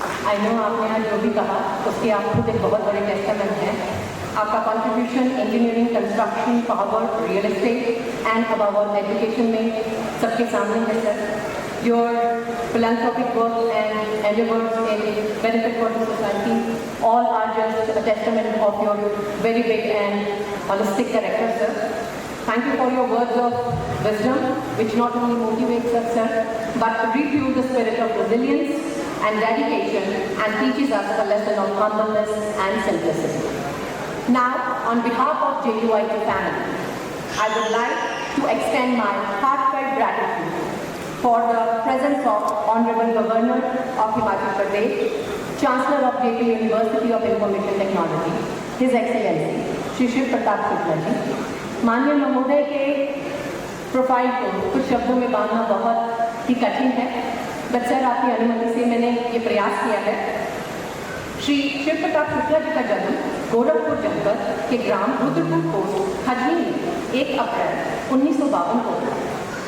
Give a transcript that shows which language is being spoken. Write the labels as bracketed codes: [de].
[en] I know [hi] आपने आज जो भी कहा उसके आप खुद एक बहुत बड़े टेस्टामेंट हैं। आपका contribution engineering, construction, power, real estate [en] and above all [hi] education में सबके सामने है sir. [en] Your philanthropic work and endeavors in benefit for the society all are just a testament of your very big and holistic character, sir. Thank you for your words of wisdom, which not only motivates us, sir, but refuels the spirit of resilience and dedication and teaches us the lesson of humbleness and simplicity. Now, on behalf of JUIT family, I would like to extend my heartfelt gratitude for the presence of Honorable Governor of Himachal Pradesh, Chancellor of JP University of Information Technology, His Excellency Shri Shiv Pratap Shukla ji. [hi] माननीय महोदय के profile को कुछ शब्दों में बांधना बहुत ही कठिन है, बट सर आपकी अनुमति से मैंने ये प्रयास किया है। श्री शिव प्रताप शुक्ला जी का जन्म गोरखपुर जनपद के ग्राम रुद्रपुर पोस्ट खजनी में 1 अप्रैल 1952 को हुआ।